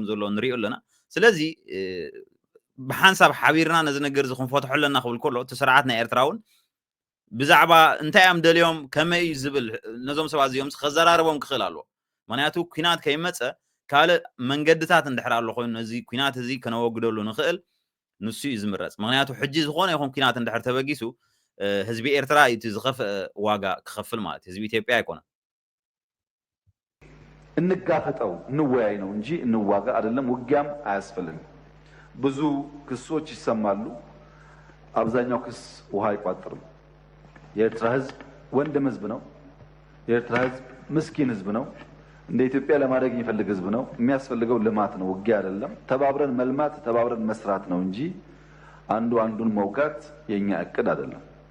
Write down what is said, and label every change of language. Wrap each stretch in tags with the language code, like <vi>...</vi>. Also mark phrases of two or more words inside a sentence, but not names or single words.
<ti>ዘሎ ንሪኦ ኣለና ስለዚ ብሓንሳብ ሓቢርና ነዚ ነገር እዚ ክንፈትሖ ኣለና ክብል ከሎ እቲ ስርዓት ናይ ኤርትራ እውን ብዛዕባ እንታይ እዮም ደልዮም ከመይ እዩ ዝብል ነዞም ሰባት እዚኦም ከዘራርቦም ክኽእል ኣለዎ ምክንያቱ ኩናት ከይመፀ ካልእ መንገድታት እንድሕር ኣሎ ኮይኑ ነዚ ኩናት እዚ ከነወግደሉ ንኽእል ንሱ እዩ ዝምረፅ ምክንያቱ ሕጂ ዝኾነ ይኹን ኩናት እንድሕር ተበጊሱ ህዝቢ ኤርትራ እቲ ዝኸፍአ ዋጋ ክኸፍል ማለት ህዝቢ ኢትዮጵያ ኣይኮነን</ti> <am>እንጋፈጠው እንወያይ ነው እንጂ እንዋጋ አይደለም ውጊያም አያስፈልግም ብዙ ክሶች ይሰማሉ አብዛኛው ክስ ውሃ አይቋጥርም የኤርትራ ህዝብ ወንድም ህዝብ ነው የኤርትራ ህዝብ ምስኪን ህዝብ ነው እንደ ኢትዮጵያ ለማድረግ የሚፈልግ ህዝብ ነው የሚያስፈልገው ልማት ነው ውጊያ አይደለም ተባብረን መልማት ተባብረን መስራት ነው እንጂ አንዱ አንዱን መውጋት የኛ እቅድ አይደለም</am>